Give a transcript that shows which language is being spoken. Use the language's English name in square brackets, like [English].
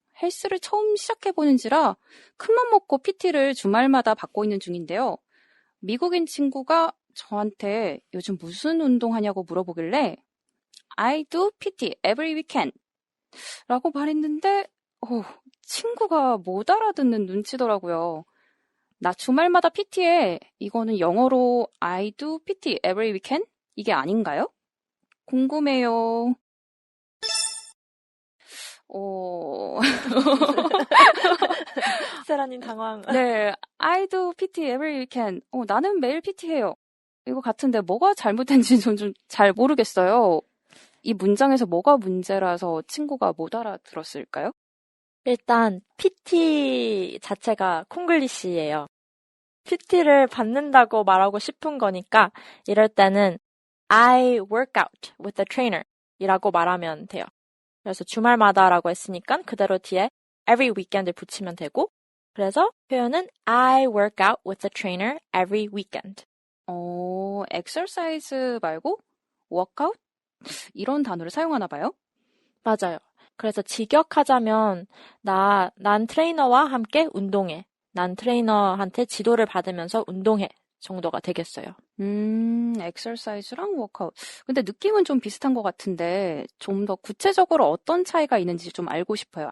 [Korean] 헬스를 처음 시작해보는지라 큰맘 먹고 PT를 주말마다 받고 있는 중인데요. 미국인 친구가 저한테 요즘 무슨 운동하냐고 물어보길래 [English] I do PT every weekend [Korean] 라고 말했는데 친구가 못 알아듣는 눈치더라고요. 나 주말마다 PT해. 이거는 영어로 [English] I do PT every weekend? [Korean] 이게 아닌가요? 궁금해요. 세라님 당황. [English] 네, I do PT every weekend. [Korean] 나는 매일 PT해요. 이거 같은데 뭐가 잘못된지 좀 잘 모르겠어요. 이 문장에서 뭐가 문제라서 친구가 못 알아들었을까요? 일단 PT 자체가 콩글리시예요. PT를 받는다고 말하고 싶은 거니까 이럴 때는 [English] I work out with a trainer [Korean] 이라고 말하면 돼요. 그래서 주말마다라고 했으니까 그대로 뒤에 [English] every weekend [Korean] 을 붙이면 되고 그래서 표현은 [English] I work out with a trainer every weekend. [Korean] exercise 말고 workout? 이런 단어를 사용하나 봐요? 맞아요. 그래서 직역하자면 난 트레이너와 함께 운동해. 난 트레이너한테 지도를 받으면서 운동해 정도가 되겠어요. exercise랑 workout. 근데 느낌은 좀 비슷한 것 같은데 좀 더 구체적으로 어떤 차이가 있는지 좀 알고 싶어요.